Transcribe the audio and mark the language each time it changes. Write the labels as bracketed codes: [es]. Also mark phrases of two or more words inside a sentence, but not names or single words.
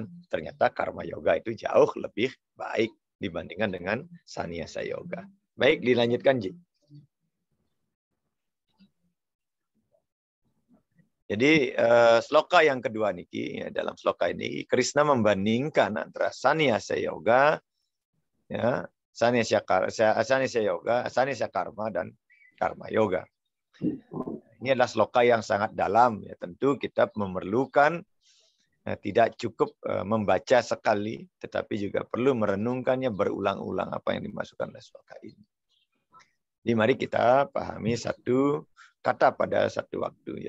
[id] Ternyata karma yoga itu jauh lebih baik dibandingkan dengan sannyasa yoga. Baik, dilanjutkan, Ji. Jadi sloka yang kedua niki, ya, dalam sloka ini Krishna membandingkan antara sannyasa yoga, ya, sannyasa yoga, sannyasa karma dan karma yoga. Ini adalah sloka yang sangat dalam, ya. Tentu kita memerlukan tidak cukup membaca sekali, tetapi juga perlu merenungkannya berulang-ulang apa yang dimasukkan oleh sloka ini. Jadi mari kita pahami satu kata pada satu waktu.